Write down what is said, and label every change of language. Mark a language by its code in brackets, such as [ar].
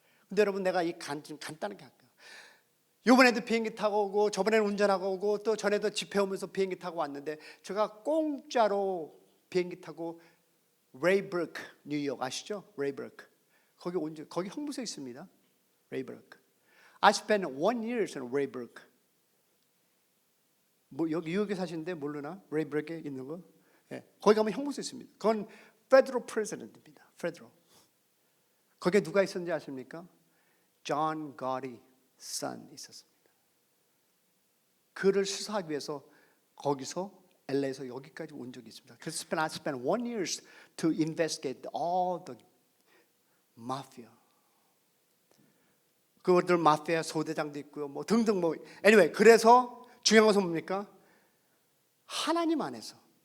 [ko] 근데 여러분 내가 좀 간단하게 할게요. 이번에도 비행기 타고 오고 저번에는 운전하고 오고 또 전에도 집회 오면서 비행기 타고 왔는데 제가 공짜로 비행기 타고 레이버크 뉴욕 아시죠? 레이버크 거기 형무소에 있습니다. 레이버크. [en] I spent 1 year in 레이버크. [ko] 뭐 여기 뉴욕에 사시는데 모르나? 레이버크에 있는 거? 예, 거기 가면 형무소 있습니다. 그건 Federal President입니다. [en] Federal. [ko] 거기에 누가 있었는지 아십니까? John Gotti son 있었습니다. 그를 수사하기 위해서 거기서 LA에서 여기까지 온 적이 있습니다. [en] 그래서 I spent 1 year to investigate all the mafia. [ko] 그들 마피아 소대장도 있고요, 뭐 등등 뭐 anyway 그래서 중요한 것은 뭡니까? 하나님 안에서.